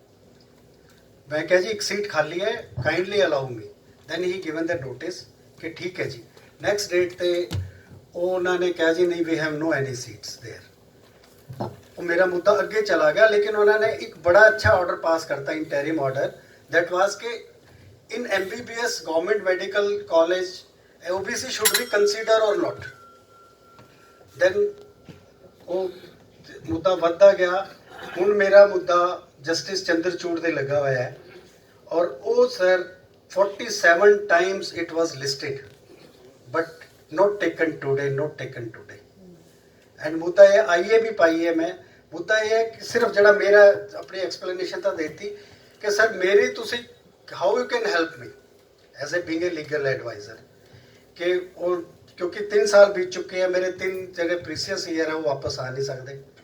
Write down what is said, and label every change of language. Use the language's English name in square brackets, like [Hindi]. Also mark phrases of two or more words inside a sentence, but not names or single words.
[Punjabi] ਮੈਂ ਕਿਹਾ ਜੀ ਇੱਕ ਸੀਟ ਖਾਲੀ ਹੈ, [English] kindly allow me. then he given the notice [Punjabi] ਕਿ ਠੀਕ ਹੈ ਜੀ। [English] next date [Punjabi] ਤੇ ਉਹਨਾਂ ਨੇ ਕਿਹਾ ਜੀ ਨਹੀਂ, [English] we have no any seats there. [Punjabi] ਉਹ ਮੇਰਾ ਮੁੱਦਾ ਅੱਗੇ ਚਲਾ ਗਿਆ, ਲੇਕਿਨ ਉਹਨਾਂ ਨੇ ਇੱਕ ਬੜਾ ਅੱਛਾ [English] order pass [Punjabi] ਕਰਤਾ, [English] interim order, that was कि in MBBS government medical college OBC should be consider or not. [Punjabi] Then ਉਹ ਮੁੱਦਾ ਵੱਧਦਾ ਗਿਆ। ਹੁਣ ਮੇਰਾ ਮੁੱਦਾ ਜਸਟਿਸ ਚੰਦਰਚੂੜ ਦੇ ਲੱਗਾ ਹੋਇਆ ਹੈ, ਔਰ ਉਹ ਸਰ [English] 47 times it was listed but not taken today and [Punjabi] ਮੁੱਦਾ ਇਹ ਆਈਏ ਵੀ ਪਾਈ ਹੈ ਮੈਂ। ਮੁੱਦਾ ਇਹ ਹੈ ਕਿ ਸਿਰਫ ਜਿਹੜਾ ਮੇਰਾ ਆਪਣੀ ਐਕਸਪਲੇਨੇਸ਼ਨ ਤਾਂ ਦੇਤੀ ਕਿ ਸਰ ਮੇਰੀ ਤੁਸੀਂ [English] how you can help me as a being a legal adviser, [Punjabi] ਕਿ ਉਹ ਕਿਉਂਕਿ 3 ਸਾਲ ਬੀਤ ਚੁੱਕੇ ਆ, ਮੇਰੇ 3 ਜਿਹੜੇ [English] precious year [Punjabi] ਹੈ ਉਹ ਵਾਪਸ ਆ ਨਹੀਂ ਸਕਦੇ।